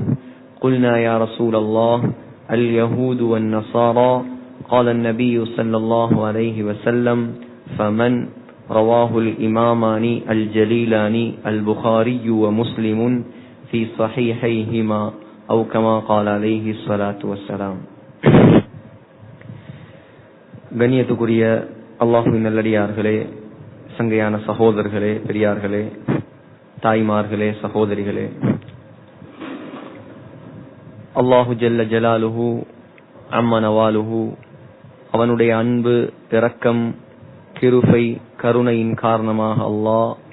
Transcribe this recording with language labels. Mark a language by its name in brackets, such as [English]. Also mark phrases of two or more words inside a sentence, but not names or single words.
[Arabic] قلنا يا رسول الله اليهود والنصارى. قال النبي صلى الله عليه وسلم: فمن؟ رواه الإمامان الجليلان البخاري ومسلم في صحيحيهما أو كما قال عليه الصلاة والسلام. [Tamil] கண்ணியத்துக்குரிய அல்லாஹ்வின் நல்லடியார்களே, சங்கையான சகோதரர்களே, பெரியார்களே, தாய்மார்களே, சகோதரிகளே, [Arabic] الله جل جلاله عم نواله [Tamil] அவனுடைய அன்பு, இரக்கம், கிருபை, கருணையின் காரணமாக அல்லாஹ்